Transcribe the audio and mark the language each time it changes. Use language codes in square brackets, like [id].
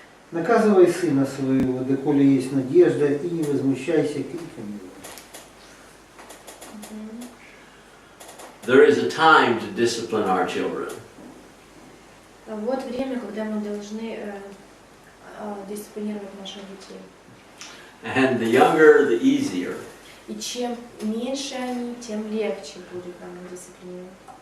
[ru] Наказывай сына своего, доколе есть надежда, и не возмущайся криками. [en] There is a time to discipline our children. [ru] Вот время, когда мы должны дисциплинировать наших детей. [en] And the younger, the easier. [ru] И чем меньше они, тем легче будет нам дисциплинировать.